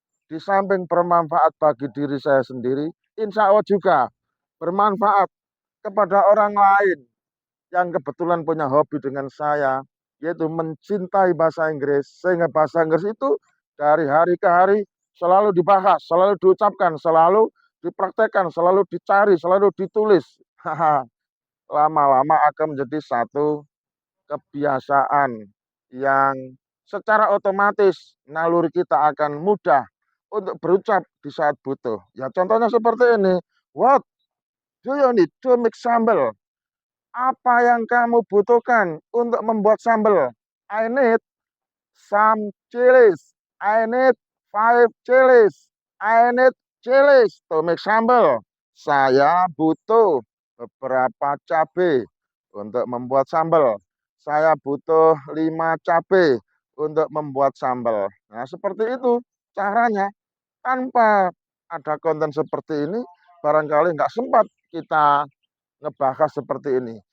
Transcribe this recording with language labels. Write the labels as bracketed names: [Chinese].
[Indonesian] Di samping bermanfaat bagi diri saya sendiri, insya Allah juga bermanfaat kepada orang lain yang kebetulan punya hobi dengan saya, yaitu mencintai bahasa Inggris, sehingga bahasa Inggris itu dari hari ke hari selalu dibahas, selalu diucapkan, selalu dipraktekkan, selalu dicari, selalu ditulis. Lama-lama akan menjadi satu kebiasaan yang secara otomatis naluri kita akan mudah untuk berucap di saat butuh. Ya contohnya seperti ini. [English] What do you need to make sambal? [Indonesian] Apa yang kamu butuhkan untuk membuat sambal? [English] I need some chilies. I need 5 chilies. I need chilies to make sambal. [Indonesian] Saya butuh beberapa cabai untuk membuat sambal. Saya butuh 5 cabai untuk membuat sambal. Nah, seperti itu caranya. Tanpa ada konten seperti ini, barangkali nggak sempat kita ngebahas seperti ini.